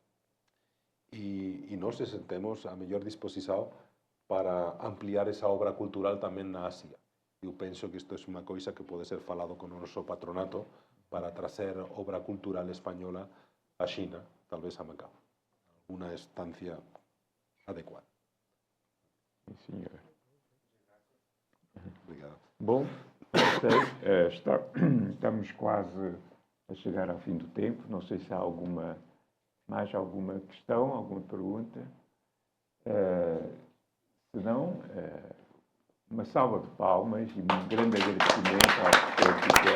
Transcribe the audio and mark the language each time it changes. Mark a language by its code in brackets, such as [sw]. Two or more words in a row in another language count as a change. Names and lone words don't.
[gl] E nós temos a mellor disposición para ampliar esa obra cultural tamén na Asia. Eu penso que isto é unha coisa que pode ser falado con o noso patronato para trazer obra cultural española a China, tal vez a Macao. [es] Una estancia adecuada. [pt] Sim, senhor. Obrigado. Bom, estamos quase a chegar ao fim do tempo. Não sei se há mais alguma questão, alguma pergunta. Se não, uma salva de palmas e um grande agradecimento ao professor Piqué.